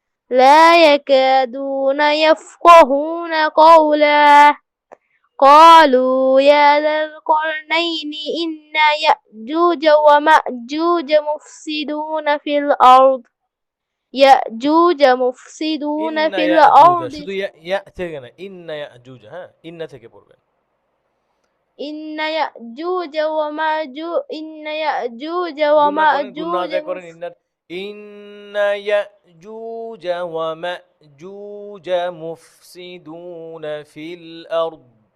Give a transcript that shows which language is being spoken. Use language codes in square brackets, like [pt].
[ar] لا يكادون يفقهون قولا قالوا يا ذا القرنين إن يأجوج ومأجوج مفسدون في الأرض يأجوج مفسدون ইন্না في ইয়াজুজা, الأرض [bn] শুধু [ar] ইয়া [bn] থেকে না, [ar] ইন্না ইয়াজুজা, [bn] হ্যাঁ, [ar] ইন্না [bn] থেকে পড়বেন। [ar] إن يأجوج ومأجوج إن يأجوج [bn] গুণা করেন, গুণা [ar] ومأجوج [bn] আদায় করেন। [ar] ইন্না ইয়াজুজা ওয়া মাজুজা মুফসিদুনা ফিল আরদ।